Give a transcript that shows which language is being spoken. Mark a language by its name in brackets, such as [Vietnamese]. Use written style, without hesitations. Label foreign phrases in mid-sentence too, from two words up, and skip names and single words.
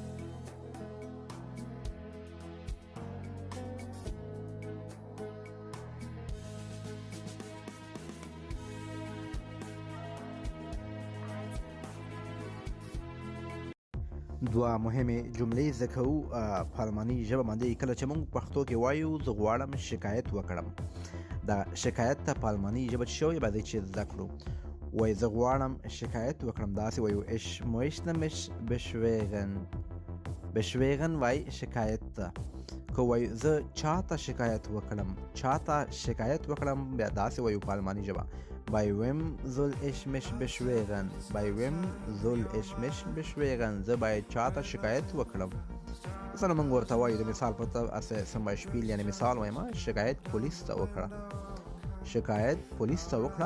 [Pashto] دوه مهمې جملې زده کوو په الماني ژبه باندې. کله چې موږ پښتو کې وایو زه غواړم شکایت وکړم، دا شکایت ته په الماني ژبه څه شوی راځئ چې زده کړو. وایي زه غواړم شکایت وکړم، داسې وایو [German] ich möchte mich beschweren، [Pashto] beschweren وایي شکایت ته. که وایو زه چاته شکایت وکړم، چاته شکایت وکړم، بیا داسې وایو په الماني ژبه [German] bei wem soll ich mich beschweren، bei wem soll ich mich beschweren، [Pashto] زه باید چاته شکایت وکړم. مثلا موږ ورته وایو د مثال په توګه [German] zum Beispiel، [Pashto] یعنی مثال وایم شکایت پولیس ته وکړه، شکایت پولیس ته وکړه.